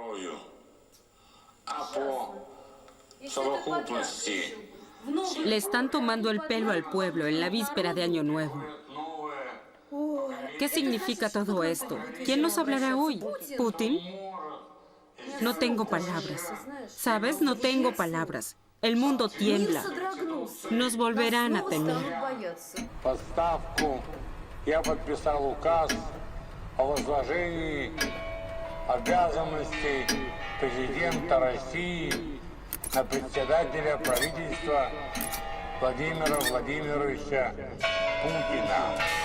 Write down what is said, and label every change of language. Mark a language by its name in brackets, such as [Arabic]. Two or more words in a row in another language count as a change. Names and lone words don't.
[Spanish] Le están tomando el pelo al pueblo en la víspera de Año Nuevo. ¿Qué significa todo esto? ¿Quién nos hablará hoy? ¿Putin? No tengo palabras. ¿Sabes? No tengo palabras. El mundo tiembla. Nos volverán a temer. [Russian] Я подписал указ о возложении обязанностей президента России на председателя правительства Владимира Владимировича Путина.